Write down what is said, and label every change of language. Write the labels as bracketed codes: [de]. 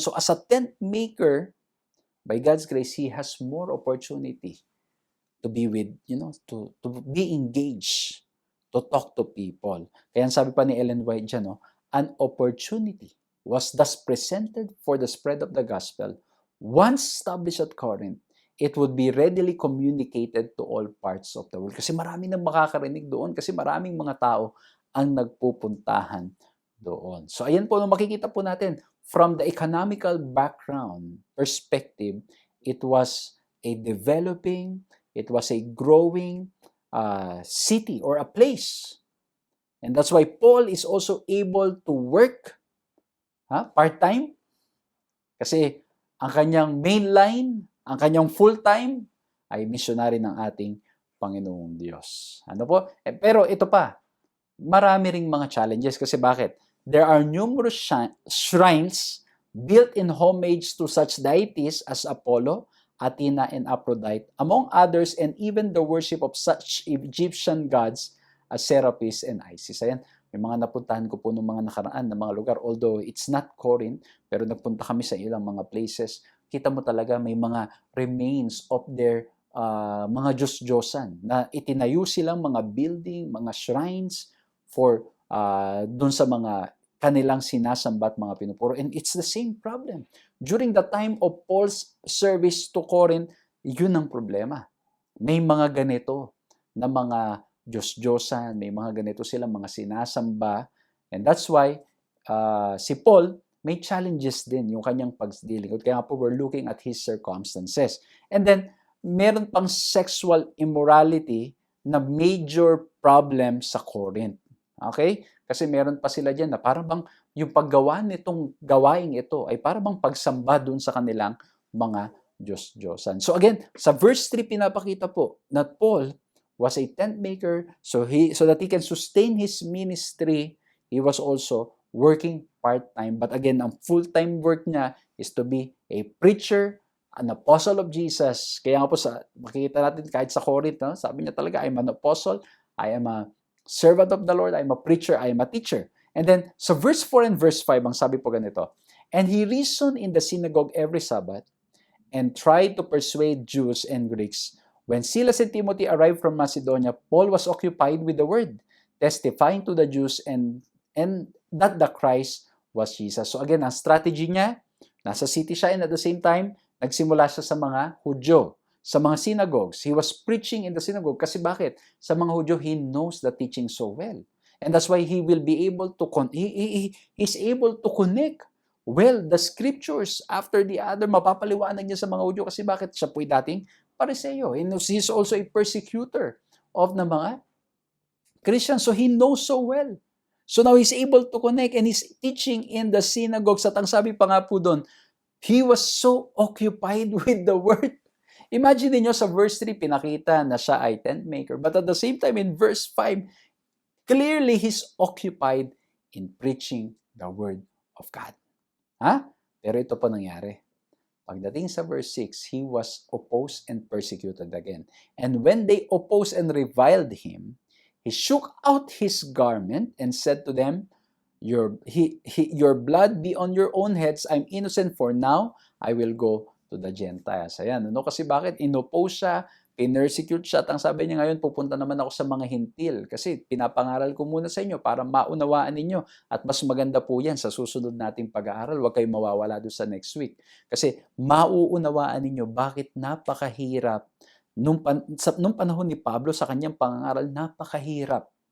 [en] So as a tent maker, by God's grace, he has more opportunity to be with, to be engaged, to talk to people. [tl] Kaya sabi pa ni Ellen White dyan, [en] an opportunity was thus presented for the spread of the gospel. Once established at Corinth, it would be readily communicated to all parts of the world. [tl] Kasi maraming nang makakarinig doon, kasi maraming mga tao ang nagpupuntahan doon. [en] So [tl] ayan po, makikita po natin, [en] from the economical background perspective, it was a developing, it was a growing city or a place. And that's why Paul is also able to work part-time. [tl] Kasi ang kanyang main line, ang kanyang full-time ay missionary ng ating Panginoong Diyos. Ano po? Pero ito pa, marami ring mga challenges kasi bakit? [en] There are numerous shrines built in homage to such deities as Apollo, Athena, and Aphrodite, among others, and even the worship of such Egyptian gods as Serapis and Isis. [tl] Ayan, may mga napuntahan ko po ng mga nakaraan na mga lugar, [en] although it's not Corinth, [tl] pero nagpunta kami sa ilang mga places. Kita mo talaga may mga remains of their mga Diyos-Diyosan na itinayo silang mga building, mga shrines for dun sa mga kanilang sinasamba at mga pinupuro. [en] And it's the same problem. During the time of Paul's service to Corinth, [tl] yun ang problema. May mga ganito na mga Diyos-Diyosan, may mga ganito silang mga sinasamba. [en] And that's why [tl] si Paul may challenges din yung kanyang pagdilingkod. Kaya nga po [en] we're looking at his circumstances. And then, [tl] meron pang [en] sexual immorality na major problem sa Corinth. Okay? [tl] Kasi meron pa sila dyan na parang bang yung paggawa nitong gawaing ito ay parang bang pagsamba dun sa kanilang mga Diyos-Diyosan. [en] So again, [tl] sa verse 3 pinapakita po na [en] Paul was a tent maker so that he can sustain his ministry. He was also working part-time. But again, [tl] ang full-time work niya [en] is to be a preacher, an apostle of Jesus. [tl] Kaya nga po makikita natin kahit sa Corinth, sabi niya talaga, [en] I'm an apostle, I am a servant of the Lord, I am a preacher, I am a teacher. And then, sa verse 4 and verse 5, [tl] ang sabi po ganito, [en] and he reasoned in the synagogue every Sabbath and tried to persuade Jews and Greeks. When Silas and Timothy arrived from Macedonia, Paul was occupied with the word, testifying to the Jews and that the Christ was Jesus. [tl] So again, ang strategy niya, nasa city siya [en] and at the same time, [tl] nagsimula siya sa mga Hudyo. sa mga synagogues. [en] He was preaching in the synagogue. [tl] Kasi bakit? Sa mga Hudyo, [en] he knows the teaching so well. And that's why he will be able to, he's able to connect well the scriptures after the other. [tl] Mapapaliwanag niya sa mga Hudyo. Kasi bakit? Siya po'y dating Pariseo. [en] And he's also a persecutor of the mga Christians. So he knows so well. So now he's able to connect and he's teaching in the synagogues. [tl] At ang sabi pa nga po doon, [en] he was so occupied with the word. [tl] Imagine niyo sa verse 3, pinakita na siya ay tent maker. [en] But at the same time, in verse 5, clearly he's occupied in preaching the word of God. [tl] Ha? Pero ito pa nangyari. Pagdating sa verse 6, [en] he was opposed and persecuted again. And when they opposed and reviled him, he shook out his garment and said to them, your blood be on your own heads. I'm innocent, for now I will go to the Gentiles. [tl] Ayan, ano? Kasi bakit? Inoppose siya, pinersecute siya. At ang sabi niya ngayon, pupunta naman ako sa mga hintil. Kasi pinapangaral ko muna sa inyo para maunawaan ninyo. At mas maganda po yan sa susunod nating pag-aaral. Huwag kayong mawawala doon sa next week. Kasi mauunawaan ninyo bakit napakahirap nung panahon ni Pablo sa kanyang pangangaral, napakahirap.